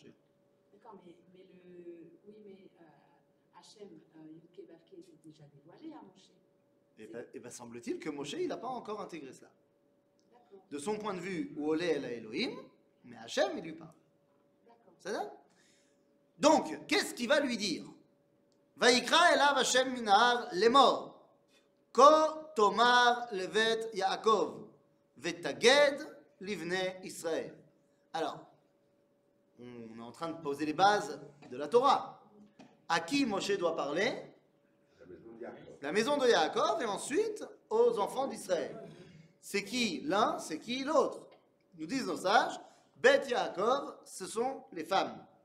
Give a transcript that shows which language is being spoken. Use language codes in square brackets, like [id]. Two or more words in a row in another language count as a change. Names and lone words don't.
[fr] D'accord, mais Hachem, Yudke Bavke était déjà dévoilé à Moshe. Et ben semble-t-il que Moshe, il n'a pas encore intégré cela. D'accord, De son point de vue, où [he] עולה אל אלוהים, [fr] mais Hachem, il lui parle. d'accord. Ça va? Donc, qu'est-ce qu'il va lui dire? [he] ויקרא אליו ה' מן ההר לאמר. כה תאמר לבית יעקב. ותגיד לבני ישראל. [fr] Alors, on est en train de poser les bases de la Torah. À qui Moshe doit parler? La maison de Yaakov. La maison de Yaakov et ensuite aux enfants d'Israël. C'est qui l'un, c'est qui l'autre? Nous disent nos sages, Bet Yaakov, ce sont les femmes.